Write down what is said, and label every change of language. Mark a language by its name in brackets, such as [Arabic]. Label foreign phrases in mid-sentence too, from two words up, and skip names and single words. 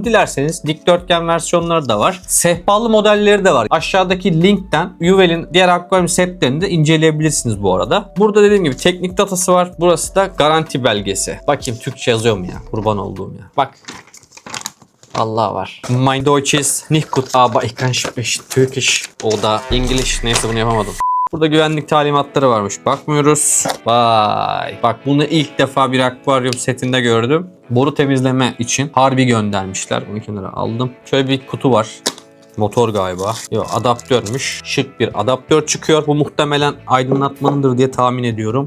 [Turkish] Dilerseniz dikdörtgen versiyonları da var. Sehpalı modelleri de var. Aşağıdaki linkten Juwel'in diğer akvaryum setlerini de inceleyebilirsiniz bu arada. Burada dediğim gibi teknik datası var. Burası da garanti belgesi. Bakayım Türkçe yazıyor mu ya? Kurban olduğum ya. Bak. Allah var. [German] Mein Deutsch ist nicht gut, aber ich kann sprechen Türkisch oder English. [Turkish] Neyse bunu yapamadım. Burada güvenlik talimatları varmış. Bakmıyoruz. Vay. Bak bunu ilk defa bir akvaryum setinde gördüm. Boru temizleme için harbi göndermişler. Bunu kenara aldım. Şöyle bir kutu var. Motor galiba. Yok, adaptörmüş. Şık bir adaptör çıkıyor. Bu muhtemelen aydınlatmanındır diye tahmin ediyorum.